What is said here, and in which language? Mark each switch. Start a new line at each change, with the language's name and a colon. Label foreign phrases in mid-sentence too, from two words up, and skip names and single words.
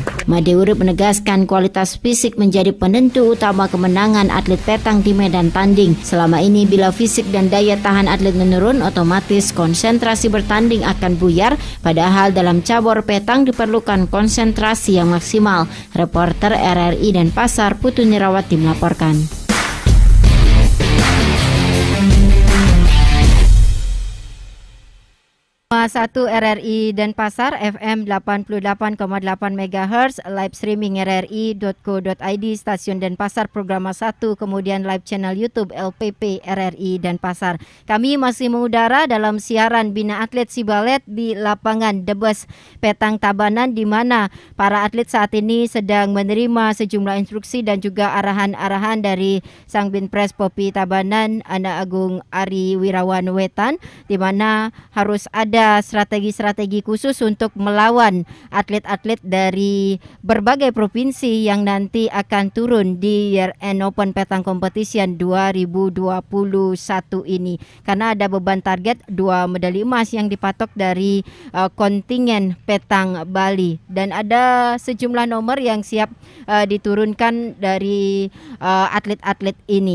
Indonesian: Made Urip menegaskan kualitas fisik menjadi penentu utama kemenangan atlet petang di medan tanding. Selama ini bila fisik dan daya tahan atlet menurun, otomatis konsentrasi bertanding akan buyar. Padahal dalam cabur petang diperlukan konsentrasi yang maksimal. Reporter RRI Denpasar Putu Nirawati melaporkan. 1 RRI Denpasar FM 88,8 MHz, live streaming rri.co.id, stasiun Denpasar program 1, kemudian live channel YouTube LPP RRI Denpasar. Kami masih mengudara dalam siaran Bina Atlet Sibalet di lapangan Debes Petang Tabanan, di mana para atlet saat ini sedang menerima sejumlah instruksi dan juga arahan-arahan dari Sang Binpres Popi Tabanan, Anak Agung Ari Wirawan Wetan, di mana harus ada strategi-strategi khusus untuk melawan atlet-atlet dari berbagai provinsi yang nanti akan turun di Year End Open Petang Competition 2021 ini. Karena ada beban target 2 medali emas yang dipatok dari kontingen Petang Bali, dan ada sejumlah nomor yang siap diturunkan dari atlet-atlet ini.